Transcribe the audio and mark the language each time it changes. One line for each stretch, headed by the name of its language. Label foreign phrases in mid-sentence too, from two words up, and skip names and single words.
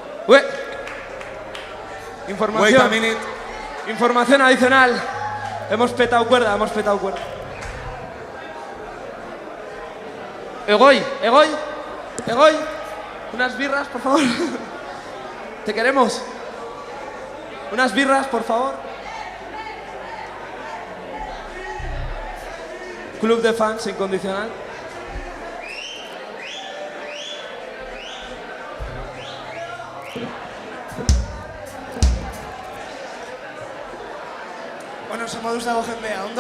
English: Wait a minute.
Spanish: Información adicional. Hemos petado cuerda. Egoy. Unas birras, por favor. Te queremos. Unas birras, por favor. Club de fans incondicional.
Basque: Bueno, ze moduz dago jendea, ondo?